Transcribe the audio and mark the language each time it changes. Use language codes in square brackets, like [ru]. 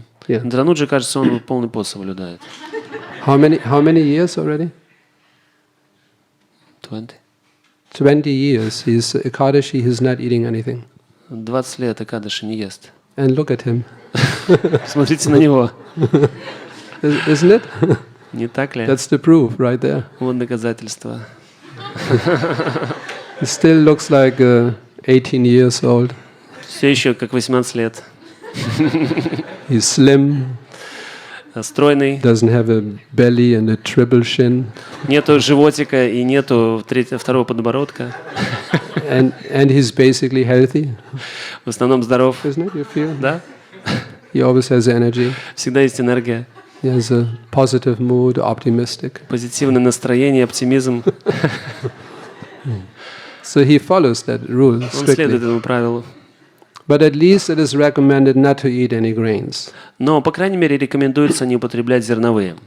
[en] Yeah. [ru] Дрануджи, кажется, он полный пост соблюдает. [en] How many years already? 20. 20 years. He's Ekadashi, he's not eating anything. [ru] 20 лет Экадаши не ест. [en] And look at him. [ru] Смотрите на него. [en] Isn't it? [ru] Не так ли? [en] That's the proof right there. [ru] Вот доказательство. [en] He still looks like 18 years old. [ru] Все еще как 18 лет. [en] He's slim. [ru] Стройный. [en] Doesn't have a belly and a triple shin. [ru] Нету животика и нету второго подбородка. [en] and he's basically healthy. [ru] В основном здоров. [en] Isn't it? You feel? [ru] Да? [en] He always has energy. [ru] Всегда есть энергия. [en] He has a positive mood, optimistic. [ru] Позитивное настроение, оптимизм. [en] So he follows that rule [ru] Он [en] strictly. [ru] следует этому правилу. [en] But at least it is recommended not to eat any grains. [ru] Но, по крайней мере, рекомендуется не употреблять зерновые.